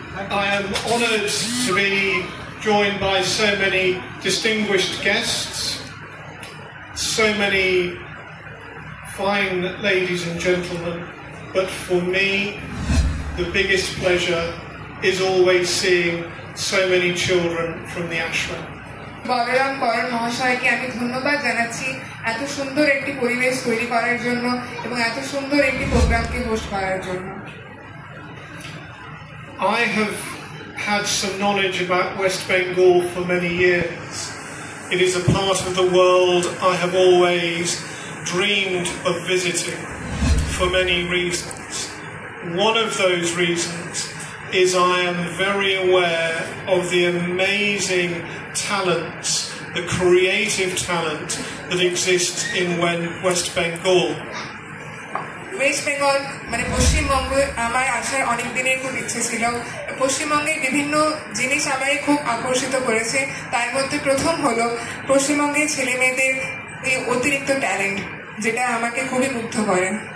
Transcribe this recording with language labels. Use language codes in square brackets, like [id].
[en] I am honoured to be joined by so many distinguished guests, so many fine ladies and gentlemen, but for me the biggest pleasure is always seeing so many children from the ashram. [bn] Balaram করণ মহাশয়কে আমি ধন্যবাদ জানাচ্ছি এত সুন্দর একটি পরিবেশ তৈরি করার জন্য এবং এত সুন্দর একটি প্রোগ্রামকে হোস্ট করার জন্য। [en] I have had some knowledge about West Bengal for many years. It is a part of the world I have always dreamed of visiting for many reasons. One of those reasons is I am very aware of the amazing talents, the creative talent that exists in West Bengal. [bn] West Bengal মানে পশ্চিমবঙ্গ আমার আসার অনেক দিনের খুব ইচ্ছে ছিল। পশ্চিমবঙ্গের বিভিন্ন জিনিস আমাকে খুব আকর্ষিত করেছে, তার মধ্যে প্রথম হলো পশ্চিমবঙ্গের ছেলে মেয়েদের এই অতিরিক্ত ট্যালেন্ট, যেটা আমাকে খুবই মুগ্ধ করে।